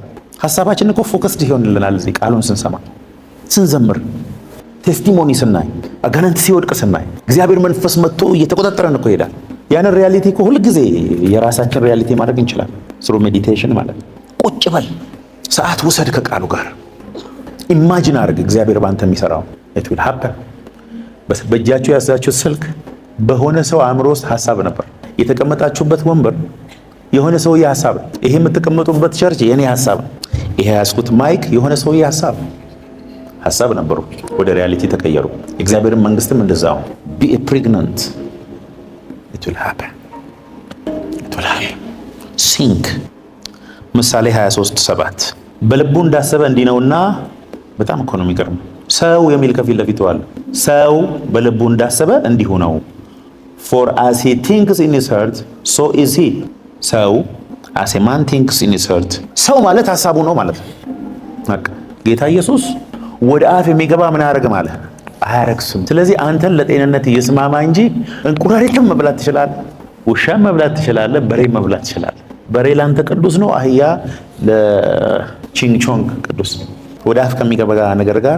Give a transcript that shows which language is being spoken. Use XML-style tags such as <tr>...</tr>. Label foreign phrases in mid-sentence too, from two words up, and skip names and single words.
<am>ሐሳባችን እኮ ፎከስድ ይሆንልናል። እዚህ ቃሉን ስንሰማ፣ ስንዘምር፣ ቴስቲሞኒ ስናይ፣ አጋንንት ሲወድቅ ስናይ፣ እግዚአብሔር መንፈስ መጥቶ እየተቆጣጠረን እኮ ይሄዳል። ያንን ሪያሊቲ እኮ ሁልጊዜ የራሳችን ሪያሊቲ ማድረግ እንችላለን። ስሩ ሜዲቴሽን ማለት ቁጭ በል፣ ሰዓት ውሰድ ከቃሉ ጋር ኢማጂን አድርግ እግዚአብሔር ባንተ የሚሰራው</am> <en>it will happen።</en> <am>በእጃችሁ ያዛችሁት ስልክ በሆነ ሰው አእምሮ ውስጥ ሐሳብ ነበር። የተቀመጣችሁበት ወንበር የሆነ ሰውዬ ሐሳብ፣ ይሄ የምትቀመጡበት ቸርች የኔ ሐሳብ፣ ይሄ ያዝኩት ማይክ የሆነ ሰውዬ ሐሳብ ነበሩ፣ ወደ ሪያሊቲ ተቀየሩ። የእግዚአብሔርን መንግስትም እንደዛው</am> <en>be pregnant it will happen</en> <am>sink። ምሳሌ 23:7 በልቡ እንዳሰበ እንዲህ ነውና። በጣም እኮ ነው የሚገርመው። ሰው የሚል ከፊት ለፊቱ አለ። ሰው በልቡ እንዳሰበ እንዲሁ ነው።</am> <en>for as he thinks in his heart so is he።</en> <am>ሰው</am> <en>as a man thinks in his heart።</en> <am>ሰው ማለት ሐሳቡ ነው ማለት ነው። ጌታ ኢየሱስ ወደ አፍ የሚገባ ምን አያደርግም አለ? አያረክስም። ስለዚህ አንተን ለጤንነት ይስማማ እንጂ እንቁራሪትም መብላት ትችላለህ፣ ውሻም መብላት ትችላለህ፣ በሬም መብላት ትችላለህ። በሬ ላንተ ቅዱስ ነው፣ አህያ ለቺንግ ቾንግ ቅዱስ። ወደ አፍ ከሚገባ ነገር ጋር</am>